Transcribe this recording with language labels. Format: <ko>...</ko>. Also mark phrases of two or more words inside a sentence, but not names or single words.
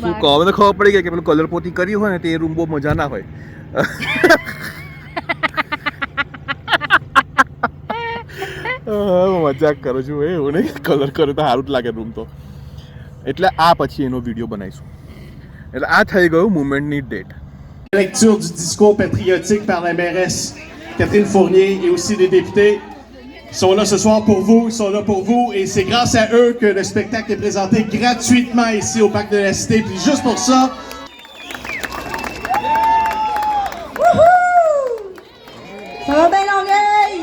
<gu>શું કહો, મને ખબર પડી ગઈ કે પેલું કલર પોતી કરી હોય ને તે રૂમ બહુ મજા ના હોય. મજાક કરું છું એવું નહીં, કલર કરે તો સારું જ લાગે રૂમ તો. એટલે આ પછી એનો વિડીયો બનાવીશું. એટલે આ થઈ ગયું</gu> <en>movementની date.</en> <fr>Lecture du discours patriotique par la mairesse Catherine Fournier et aussi des députés sont là ce soir pour vous, ils sont là pour vous et c'est grâce à eux que le spectacle est présenté gratuitement ici au Parc de la Cité. Puis juste pour ça, Ça va bien, Longueuil?</fr>